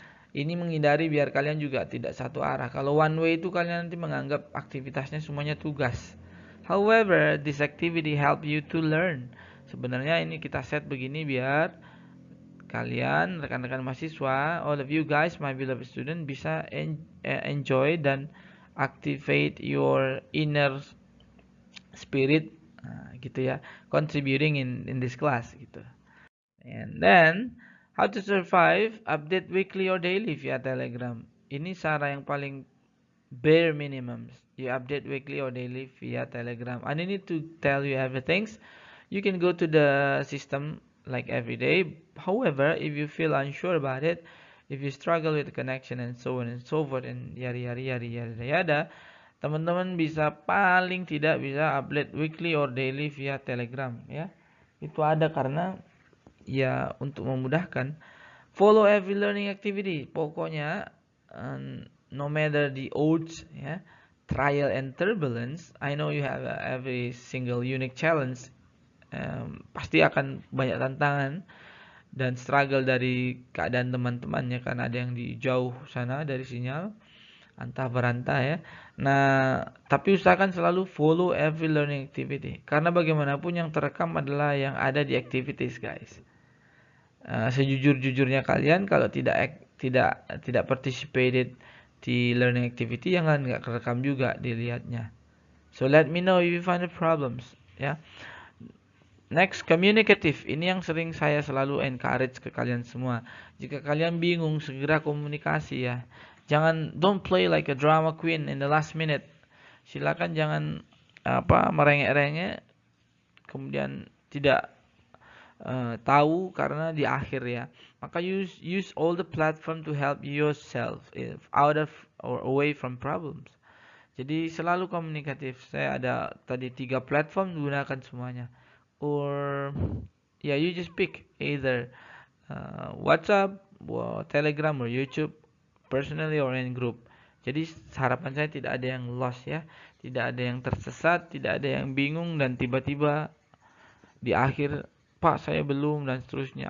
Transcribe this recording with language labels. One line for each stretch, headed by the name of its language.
Indonesian: Ini menghindari biar kalian juga tidak satu arah. Kalau one way itu kalian nanti menganggap aktivitasnya semuanya tugas.
English: However, this activity help you to learn.
Indonesian: Sebenarnya ini kita set begini biar kalian, rekan-rekan mahasiswa,
English: all of you guys, my beloved student,
Indonesian: bisa enjoy dan
English: activate your inner spirit,
Indonesian: gitu ya,
English: contributing in this class
Indonesian: gitu.
English: And then, how to survive, update weekly or daily via Telegram.
Indonesian: Ini cara yang paling
English: bare minimum. You update weekly or daily via Telegram. I need to tell you everything. You can go to the system like every day. However, if you feel unsure about it, if you struggle with connection and so on and so forth and yada,
Indonesian: teman-teman bisa paling tidak bisa
English: upload weekly or daily via Telegram ya.
Indonesian: Itu ada karena ya untuk memudahkan.
English: Follow every learning activity. Pokoknya no matter the odds ya, trial and turbulence, I know you have every single unique challenge.
Indonesian: Pasti akan banyak tantangan dan struggle dari keadaan teman-temannya kan ada yang di jauh sana dari sinyal antah berantah ya. Nah, tapi usahakan selalu
English: follow every learning activity
Indonesian: karena bagaimanapun yang terekam adalah yang ada di activities guys. Sejujur-jujurnya kalian kalau tidak participated di learning activity yang nggak kerekam juga dilihatnya.
English: So let me know if you find the problems ya. Next, communicative.
Indonesian: Ini yang sering saya selalu encourage ke kalian semua. Jika kalian bingung, segera komunikasi ya.
English: Don't play like a drama queen in the last minute.
Indonesian: Silakan jangan merengek-rengek, kemudian tidak tahu karena di akhir ya.
English: Maka use all the platform to help yourself out of or away from problems.
Indonesian: Jadi selalu komunikatif. Saya ada tadi 3 platform, gunakan semuanya.
English: Or yeah, you just pick either WhatsApp, Telegram, or YouTube, personally or in group.
Indonesian: Jadi harapan saya tidak ada yang lost ya, tidak ada yang tersesat, tidak ada yang bingung dan tiba-tiba di akhir Pak saya belum dan seterusnya.